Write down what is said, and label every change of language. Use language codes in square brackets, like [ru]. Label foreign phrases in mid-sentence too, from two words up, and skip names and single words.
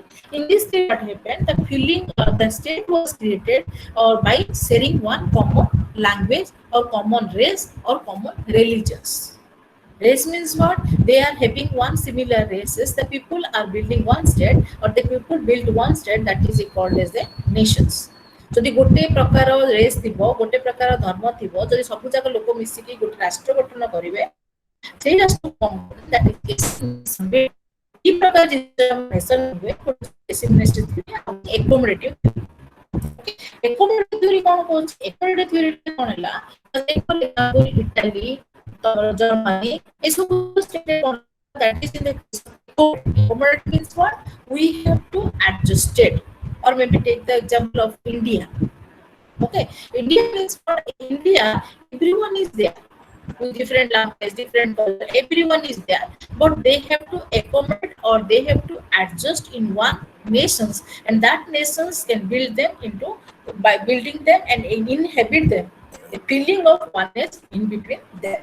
[en] In this case, what happened? The feeling the state was created or by sharing one common language or common race or common religions. Race means what? They are having one similar races. The people are building one state, or the people build one state, that is called as the nations. [or] ଯଦି ଗୋଟେ ପ୍ରକାର ରେସ୍ ଥିବ, ଗୋଟେ ପ୍ରକାର ଧର୍ମ ଥିବ, ଯଦି ସବୁ ଯାକ ଲୋକ ମିଶିକି ଗୋଟେ ରାଷ୍ଟ୍ର ଗଠନ କରିବେ, ସେଇ ରାଷ୍ଟ୍ର [en] that is [or] এই ପ୍ରକାର ନେସନ ହୁଏ [en] accommodative theory. Accommodative theory [or] କଣ କହୁଛି? [en] Accommodative theory [or] କଣ ହେଲା? [en] Italy, Germany, that is in the case of accommodate means what? We have to adjust it. Or maybe take the example of India. Okay, India means for India, everyone is there with different language, different culture, everyone is there, but they have to accommodate or they have to adjust in one nations, and that nations can build them into by building them and inhabit them, a feeling of oneness in between them.